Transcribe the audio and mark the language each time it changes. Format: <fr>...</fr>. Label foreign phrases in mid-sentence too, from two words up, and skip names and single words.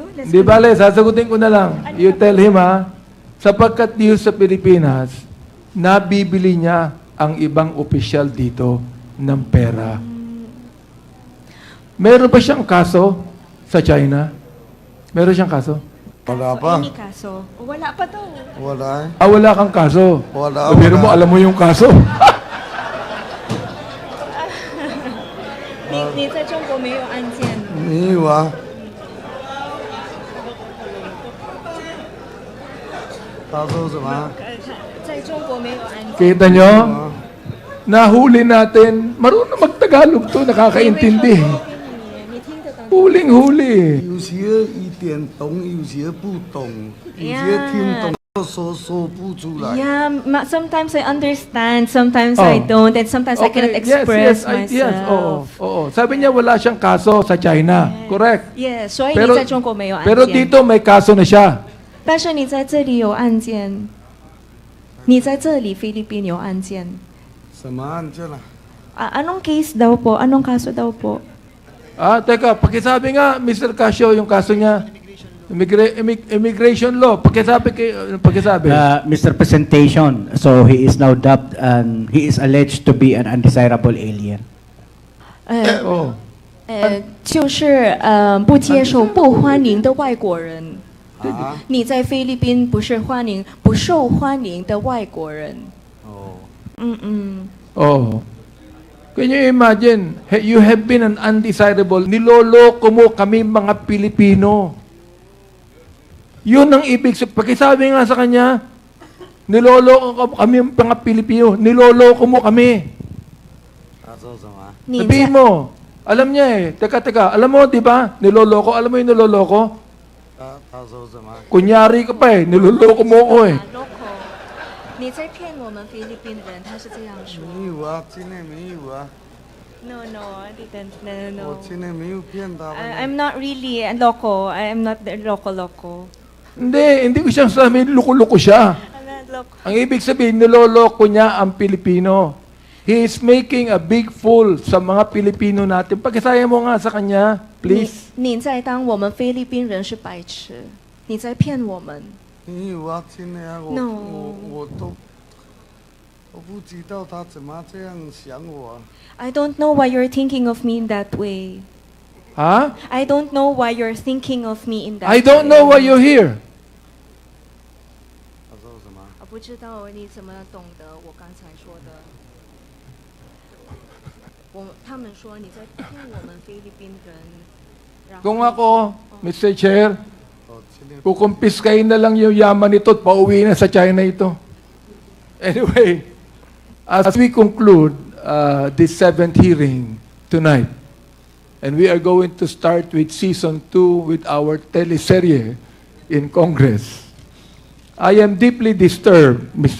<tl>Di bale, sasagutin ko na lang.</tl> <en>You tell him</en> <tl>sapagkat dito sa Pilipinas, nabibili niya ang ibang opisyal dito ng pera. Meron pa siyang kaso sa China? Meron siyang kaso? Wala pa. Any kaso? Wala pa daw. Wala. Wala kang kaso? Wala. Pero mo, alam mo yung kaso.</tl> <zh>你在中国没有案件？沒有啊。他說什麼？在中國沒有案件。</zh> <tl>Kita nyo? Nahuli natin. Marunong mag-Tagalog to, nakakaintindi. Huling-huli.</tl> <zh>有些一點懂，有些不懂，有些聽懂說不出來。</zh> <en>Yeah, sometimes I understand, sometimes I don't, and sometimes I cannot express myself. Yes,</en> <tl>oo. Sabi niya wala siyang kaso sa China.</tl> <en>Correct. Yes,</en> <zh>所以你在中国没有案件。</zh> <tl>Pero dito may kaso na siya.</tl> <zh>但是你在这里有案件，你在这里菲律賓有案件。什麼案件啊？</zh> <tl>Anong case daw po? Anong kaso daw po? Teka, pakisabi nga, Mr. Casio, yung kaso niya.</tl> <en>Immigration law. Pakisabi. Mr. Presentation, so he is now dubbed and he is alleged to be an undesirable alien.</en> <zh>就是不接受、不欢迎的外国人。你在菲律宾不受欢迎的外国人。</zh> <en>Can you imagine, you have been an undesirable,</en> <tl>niloloko mo kami mga Pilipino. Yun ang ibig sabihin. Pakisabi nga sa kanya, niloloko kami mga Pilipino, niloloko mo kami. Sabihin mo, alam niya eh, teka, alam mo, di ba, niloloko, alam mo yung niloloko? Kunyari ka pa eh, niloloko mo ko eh.</tl> <zh>你在骗我们菲律宾人，他是这样说。没有啊，真的没有啊，</zh> <en>No, no, I didn't. No,</en> <zh>我</zh> <en>no.</en> <zh>真的没有骗他们。</zh> <en>I'm not really a loco. I'm not the loco.</en> <tl>Hindi ko siyang sabihin, loko-loko siya.</tl> <en>I'm not loco.</en> <tl>Ang ibig sabihin, niloloko niya ang Pilipino.</tl> <en>He is making a big fool</en> <tl>sa mga Pilipino natin. Pagkasaya mo nga sa kanya, please.</tl> <zh>你在当我们菲律宾人是白痴，你在骗我们。没有啊，真的啊，</zh> <en>No.</en> <zh>我不知道他怎么这样想我啊。</zh> <en>I don't know why you're thinking of me in that way. 哈 I don't know why you're thinking of me in that I don't way. know why you're here.</en> <zh>他说什么？我不知道你怎么懂得我刚才说的。他们说你在骗我们菲律宾人。然后</zh> <tl>Kung ako, Mr. Chair, kukumpiskahin na lang yung yaman nito at pauwi na sa China ito.</tl> <en>Anyway, as we conclude this 7th hearing tonight, and we are going to start with Season 2 with our teleserye in Congress, I am deeply disturbed, Mr.</en>